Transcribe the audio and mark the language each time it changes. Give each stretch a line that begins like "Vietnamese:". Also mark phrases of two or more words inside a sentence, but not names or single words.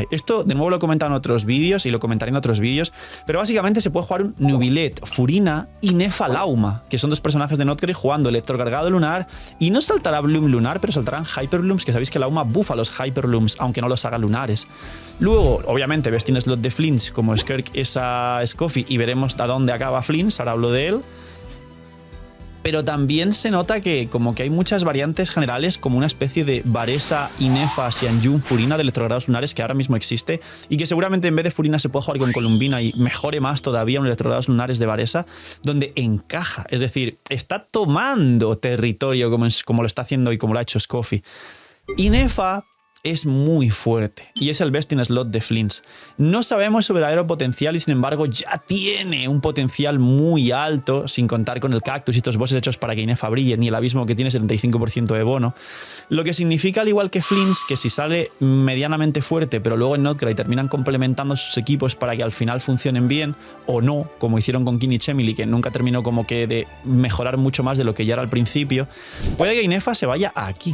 Spanish: Esto de nuevo lo he comentado en otros vídeos y lo comentaré en otros vídeos, pero básicamente se puede jugar un Nubilet, Furina, Inefa, Lauma, que son dos personajes de Notcry jugando electrocargado lunar, y no saltará Bloom lunar, pero saltarán Hyperblooms, que sabéis que Lauma buffa los Hyperblooms, aunque no los haga lunares. Luego, obviamente,
English: best in slot de Flins,
Spanish: como Skirk es a Scoffy, y veremos a dónde acaba Flins, ahora hablo de él. Pero también se nota que como que hay muchas variantes generales, como una especie de Varesa, Inefa, Xianjun, Furina de electrogrados lunares que ahora mismo existe y que seguramente en vez de Furina se puede jugar con Columbina y mejore más todavía un electrogrados lunares de Varesa, donde encaja. Es decir, está tomando territorio como lo está haciendo y como lo ha hecho Scoffy. Inefa es muy fuerte y es el
English: best in slot
Spanish: de Flints. No sabemos su verdadero potencial y sin embargo ya tiene un potencial muy alto, sin contar con el cactus y estos bosses hechos para que Inefa brille, ni el abismo que tiene 75% de bono. Lo que significa, al igual que Flints, que si sale medianamente fuerte pero luego en Notcry terminan complementando sus equipos para que al final funcionen bien o no, como hicieron con Kinich Emily, que nunca terminó como que de mejorar mucho más de lo que ya era al principio, puede que Inefa se vaya aquí.